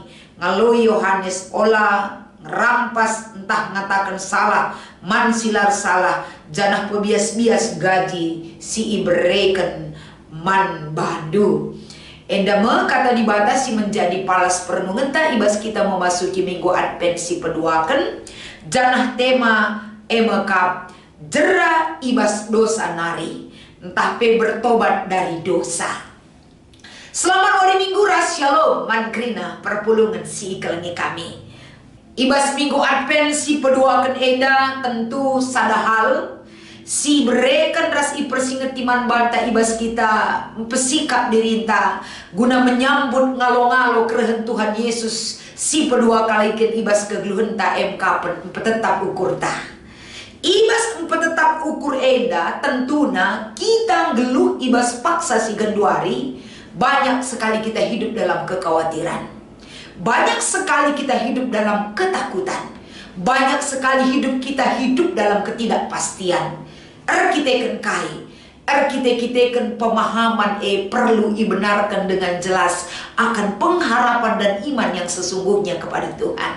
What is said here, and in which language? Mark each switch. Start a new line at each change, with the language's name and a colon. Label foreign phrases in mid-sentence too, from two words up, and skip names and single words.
Batak Karo: Ngalui Yohanes ola ngerampas entah ngatakan salah, man silar salah, janah pebias-bias gaji si ibereken man bandu. Endame
Indonesian: kata dibatasi menjadi
Batak Karo: palas perenungan ta ibas
Indonesian: kita memasuki
Batak Karo: minggu advensi peduakan, janah tema emekap jera ibas dosa nari, entah pe
Indonesian: bertobat dari dosa. Selamat hari minggu
Batak Karo: ras shalom mankrina perpulungan si kelengi kami. Ibas minggu advensi peduakan eda tentu sadahal si berekan ras ipersinget timan banta ibas kita pesikap dirinta guna menyambut ngalo-ngalo kerehen Tuhan Yesus si pedua kali ibas kegeluhan ta tetap ukur ta. Ibas tetap ukur eda tentuna kita geluh ibas paksa si genduari
Indonesian: Banyak sekali kita hidup dalam kekhawatiran. Banyak sekali kita hidup dalam ketakutan. Banyak sekali kita hidup dalam ketidakpastian. Kita pemahaman perlu dibenarkan dengan jelas akan pengharapan dan iman yang sesungguhnya kepada Tuhan.